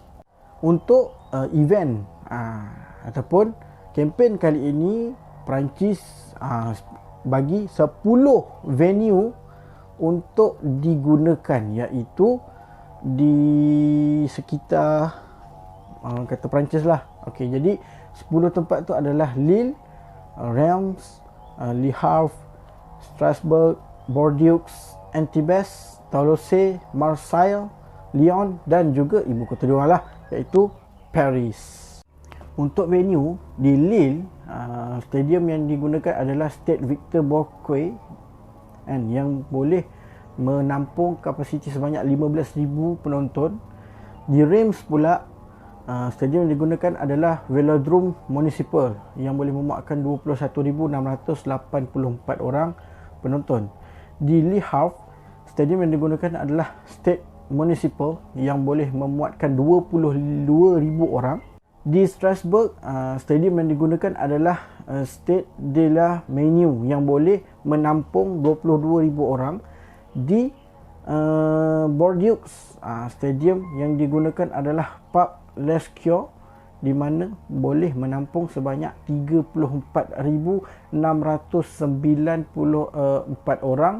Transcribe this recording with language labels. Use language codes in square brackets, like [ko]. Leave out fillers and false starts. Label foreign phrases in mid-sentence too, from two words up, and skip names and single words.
[ms] Untuk event ataupun kempen kali ini, Perancis bagi 10 venue untuk digunakan, iaitu di sekitar kata Perancis lah. Okey, jadi 10 tempat tu adalah Lille, Reims, Le Havre, Strasbourg, Bordeaux, Antibes, Toulouse, Marseille, Lyon dan juga ibu kota diorang lah, iaitu Paris. Untuk venue di Lille, stadium yang digunakan adalah Stade Victor Bourque, yang boleh menampung kapasiti sebanyak 15,000 penonton. Di Reims pula, stadium yang digunakan adalah Velodrome Municipal yang boleh memuatkan 21,684 orang penonton. Di Le Havre, stadium yang digunakan adalah Stade Municipal yang boleh memuatkan 22,000 orang. Di Strasbourg, stadium yang digunakan adalah Stade de la Menu yang boleh menampung 22,000 orang. Di Bordeaux, stadium yang digunakan adalah Parc Lescure di mana boleh menampung sebanyak 34,694 orang.